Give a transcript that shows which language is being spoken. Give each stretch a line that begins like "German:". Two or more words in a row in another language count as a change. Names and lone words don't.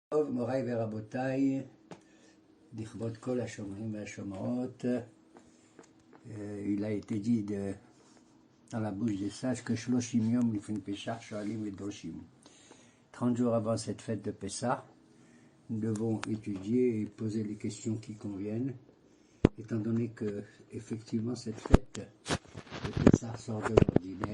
Hebrew: טוב, מוריי ורבותיי, לכבוד כל השומרים והשומרות,
French: il a été dit dans la bouche des sages que
Hebrew: שלושים יום לפני פסח שואלים ודורשים.
French: 30 jours avant cette fête de Pessah, nous devons étudier et poser les questions qui conviennent, étant donné que, effectivement, cette fête de Pessah sort de l'ordinaire.